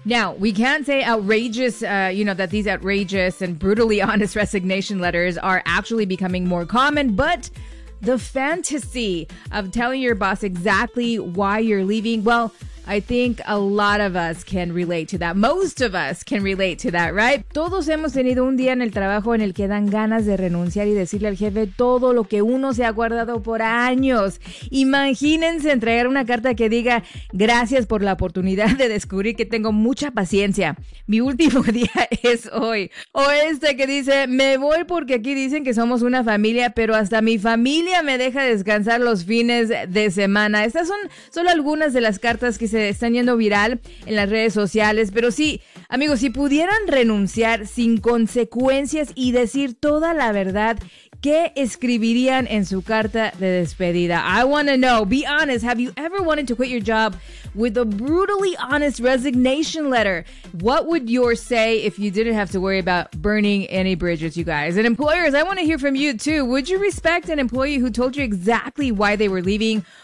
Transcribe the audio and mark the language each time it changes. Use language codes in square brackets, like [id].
[en] Now, we can't say outrageous, that these outrageous and brutally honest resignation letters are actually becoming more common, but the fantasy of telling your boss exactly why you're leaving, well, I think a lot of us can relate to that. Most of us can relate to that, right? [es] Todos hemos tenido un día en el trabajo en el que dan ganas de renunciar y decirle al jefe todo lo que uno se ha guardado por años. Imagínense entregar una carta que diga, gracias por la oportunidad de descubrir que tengo mucha paciencia. Mi último día es hoy. O este que dice, me voy porque aquí dicen que somos una familia, pero hasta mi familia me deja descansar los fines de semana. Estas son solo algunas de las cartas que se están yendo viral en las redes sociales, pero sí, amigos, si pudieran renunciar sin consecuencias y decir toda la verdad, ¿qué escribirían en su carta de despedida? [en] I want to know, be honest, have you ever wanted to quit your job with a brutally honest resignation letter? What would yours say if you didn't have to worry about burning any bridges, you guys? And employers, I want to hear from you too. Would you respect an employee who told you exactly why they were leaving?